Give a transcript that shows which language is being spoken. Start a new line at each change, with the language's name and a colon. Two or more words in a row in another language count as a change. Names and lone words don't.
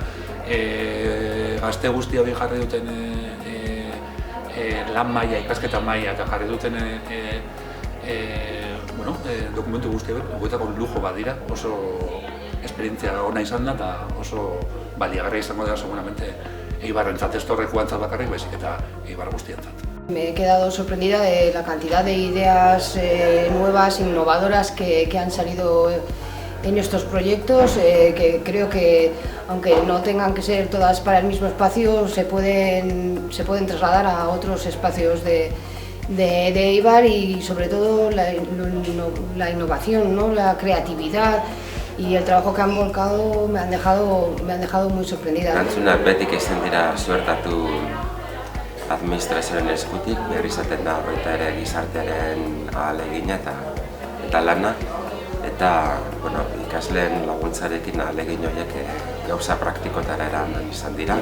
Basque: Gazte guzti hori jarri duten lan maila, ikasketa maila eta jarri duten dokumentu guzti horietako lujo bat dira, oso esperientzia ona izan da eta oso baliagarria izango da seguramente Eibarrentzat, ez Torrekoantzat bakarrik, baizik eta Eibar guztientzat.
Spanish: Me he quedado sorprendida de la cantidad de ideas nuevas, innovadoras que han salido en estos proyectos, que creo que, aunque no tengan que ser todas para el mismo espacio, se pueden trasladar a otros espacios de Eibar y sobre todo la innovación, ¿no? La creatividad y el trabajo que han volcado me han dejado muy sorprendida.
Basque: Erantzunak betik izan dira suertatu administrazioaren eskutik, behar izaten da baita ere gizartearen ahalegina eta lana, eta ikasleen laguntzarekin ahalegin horiek gauza praktikotara eraman izan dira.